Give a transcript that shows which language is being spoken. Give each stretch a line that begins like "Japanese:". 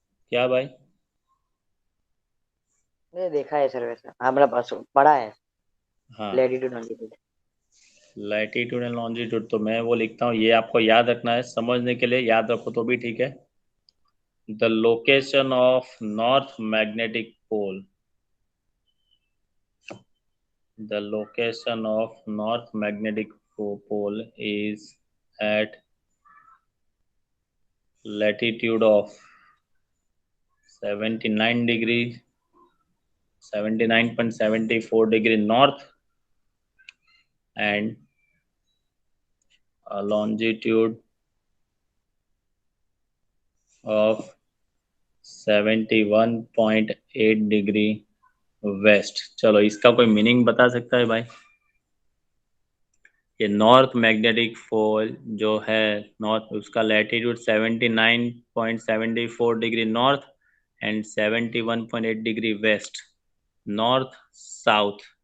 Hindi: क्या भाई? मैंने देखा है सर, वैसा हमारा पास पढ़ा है। हाँ, latitude longitude. Latitude and longitude, तो मैं वो लिखता हूँ, ये आपको याद रखना है, समझने के लिए याद रखो तो भी ठीक है।
English: The location of north magnetic pole, the location of north magnetic pole is at latitude of 79 degree 79.74 degree north and a longitude of 71.8 degree west.
Hindi: चलो इसका कोई मीनिंग बता सकता है भाई? ये नॉर्थ मैग्नेटिक पोल जो है नॉर्थ, उसका latitude
English: 79.74 degree north and 71.8 degree west, north south.